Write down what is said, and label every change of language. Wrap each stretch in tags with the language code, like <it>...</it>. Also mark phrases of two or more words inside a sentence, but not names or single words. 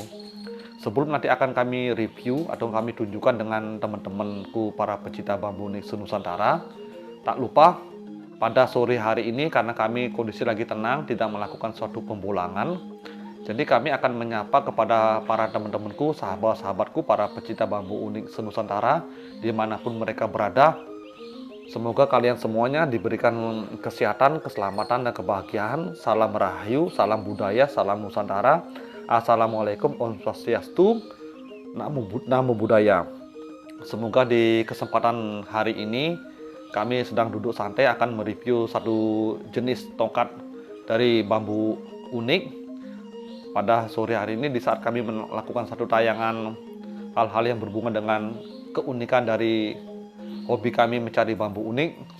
<id>Sebelum nanti akan kami review atau kami tunjukkan dengan teman-temanku para pecinta bambu unik senusantara, tak lupa pada sore hari ini karena kami kondisi lagi tenang, tidak melakukan suatu pembulangan, jadi kami akan menyapa kepada para teman-temanku, sahabat-sahabatku, para pecinta bambu unik senusantara dimanapun mereka berada. Semoga kalian semuanya diberikan kesehatan, keselamatan, dan kebahagiaan. Salam Rahayu, salam budaya, salam Nusantara.</id> <ban>Assalamualaikum, Om Swastiastu,</ban> <pi>Namo Buddhaya.</pi> <id>Semoga di kesempatan hari ini kami sedang duduk santai akan mereview satu jenis tongkat dari bambu unik. Pada sore hari ini di saat kami melakukan satu tayangan hal-hal yang berhubungan dengan keunikan dari hobi kami mencari bambu unik.</id>